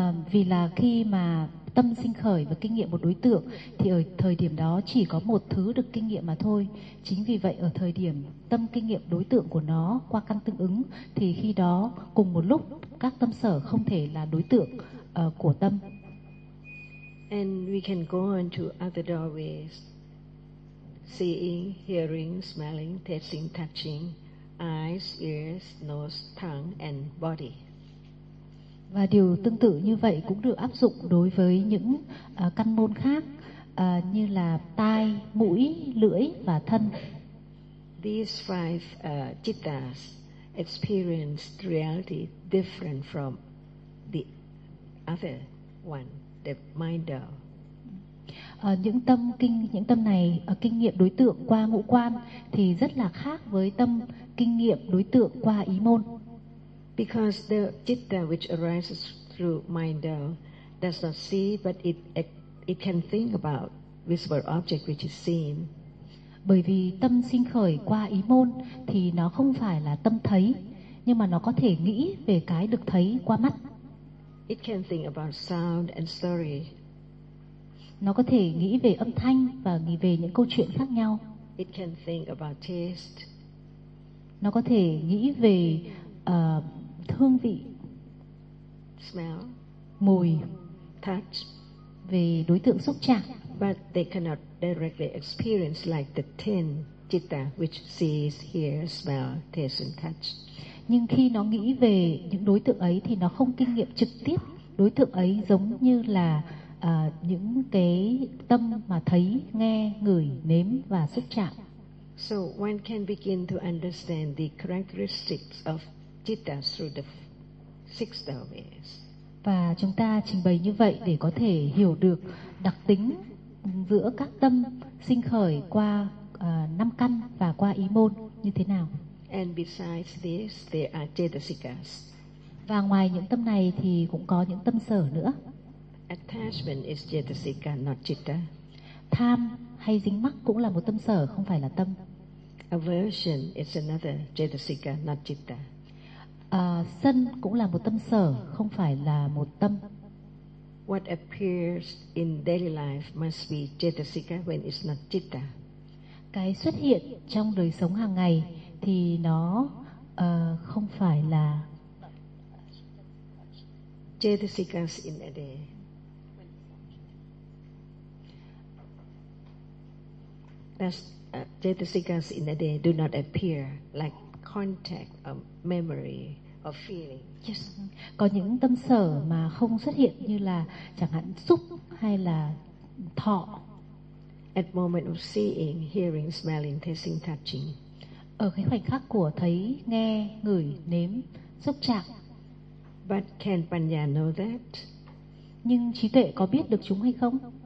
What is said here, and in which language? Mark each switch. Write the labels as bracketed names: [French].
[Vietnamese] Vì là khi mà tâm sinh khởi và kinh nghiệm một đối tượng thì ở thời điểm đó chỉ có một thứ được kinh nghiệm mà thôi. Chính vì vậy ở thời điểm tâm kinh nghiệm đối tượng của nó qua căn tương ứng thì khi đó cùng một lúc các tâm sở không thể là đối tượng của tâm. [English] And we can go on to other doorways. Seeing, hearing, smelling, tasting, touching, eyes, ears, nose, tongue and body. [Vietnamese] Và điều tương tự như vậy cũng được áp dụng đối với những căn môn khác như là tai, mũi, lưỡi và thân. [English] These five cittas experience reality different from the other one, the mind. [Vietnamese] Những tâm này kinh nghiệm đối tượng qua ngũ quan thì rất là khác với tâm kinh nghiệm đối tượng qua ý môn. [English] Because the citta which arises through mind does not see, but it can think about visible object which is seen. [Vietnamese] Bởi vì tâm sinh khởi qua ý môn thì nó không phải là tâm thấy, nhưng mà nó có thể nghĩ về cái được thấy qua mắt. [English] It can think about sound and story. [Vietnamese] Nó có thể nghĩ về âm thanh và nghĩ về những câu chuyện khác nhau. [English] It can think about taste. [Vietnamese] Nó có thể nghĩ về thương vị, [English] smell, [Vietnamese] mùi, [English] touch, [Vietnamese] về đối tượng xúc chạm. [English] But they cannot directly experience like the ten citta which sees, hears, smell, taste and touch. [Vietnamese] Nhưng khi nó nghĩ về những đối tượng ấy thì nó không kinh nghiệm trực tiếp đối tượng ấy giống như là những cái tâm mà thấy, nghe, ngửi, nếm và xúc chạm. [English] So one can begin to understand the characteristics of cittas through the six doorways. [Vietnamese] Và chúng ta trình bày như vậy để có thể hiểu được đặc tính giữa các tâm sinh khởi qua năm căn và qua ý môn như thế nào. [English] And besides this, there are jetasikas. [Vietnamese] Và ngoài những tâm này thì cũng có những tâm sở nữa. [English] Attachment is jetasika, not citta. [Vietnamese] Tham hay dính mắc cũng là một tâm sở, không phải là tâm. [English] Aversion is another jetasika, not citta. [Vietnamese] Sân cũng là một tâm sở, không phải là một tâm. [English] What appears in daily life must be jetasika when it's not citta. [Vietnamese] Cái xuất hiện trong đời sống hàng ngày thì nó không phải là [English] jetasikas in a day. chetasikas in a day do not appear like contact or memory or feeling. Yes. [Vietnamese] Có những tâm sở mà không xuất hiện như là chẳng hạn xúc hay là thọ. [English] At moment of seeing, hearing, smelling, tasting, touching. [Vietnamese] Ở cái khoảnh khắc của thấy, nghe, ngửi, nếm, xúc chạm. [English] But can panya know that? [Vietnamese] Nhưng trí tuệ có biết được chúng hay không?